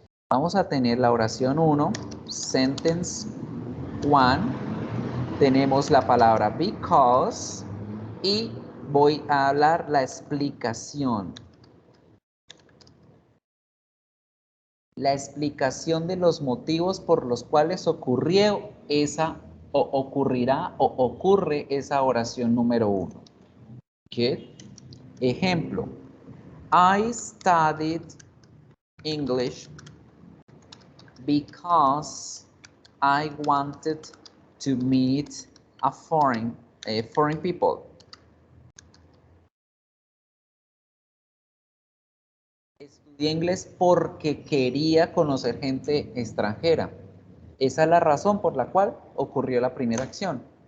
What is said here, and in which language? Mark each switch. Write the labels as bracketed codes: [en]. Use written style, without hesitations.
[es] Vamos a tener la oración 1, [en] sentence 1, [es] tenemos la palabra because y voy a hablar la explicación. La explicación de los motivos por los cuales ocurrió esa o ocurrirá o ocurre esa oración número 1. ¿Qué? Ejemplo, [en] I studied English because I wanted to meet a foreign people. [es] Estudié inglés porque quería conocer gente extranjera. Esa es la razón por la cual ocurrió la primera acción.